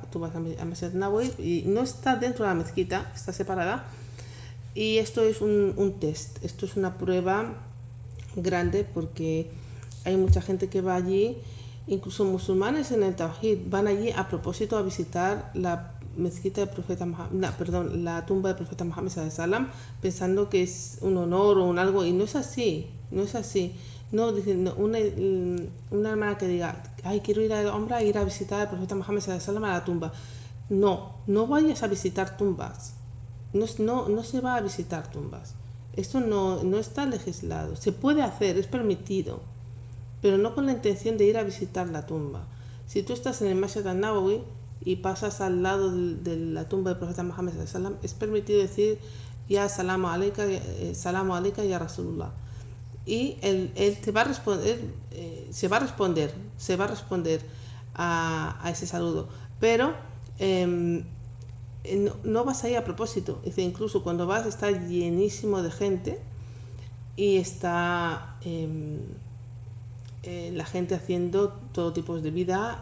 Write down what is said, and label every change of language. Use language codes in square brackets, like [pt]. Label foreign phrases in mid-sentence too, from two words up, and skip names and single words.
[es] Tú vas a Masjid Nabawi y no está dentro de la mezquita, está separada. Y esto es un test, esto es una prueba grande, porque hay mucha gente que va allí, incluso musulmanes en el Tawhid van allí a propósito a visitar la mezquita del profeta Muhammad, la tumba del profeta Muhammad [ar] صلى الله عليه وسلم, [es] pensando que es un honor o un algo, y no es así. No, diciendo una hermana que diga, ay, quiero ir a Umra, ir a visitar al profeta Muhammad [ar] صلى الله عليه وسلم [es] a la tumba. No vayas a visitar tumbas. No se va a visitar tumbas. Esto no está legislado. Se puede hacer, es permitido, pero no con la intención de ir a visitar la tumba. Si tú estás en el Masjid al-Nabawi y pasas al lado de la tumba del profeta Muhammad [ar] صلى الله عليه وسلم, [es] es permitido decir, [ar] يا سلام عليك يا رسول الله. [es] Y él te va a responder, se va a responder a ese saludo, pero no vas a ir a propósito. Es decir, incluso cuando vas está llenísimo de gente y está la gente haciendo todo tipo de vida.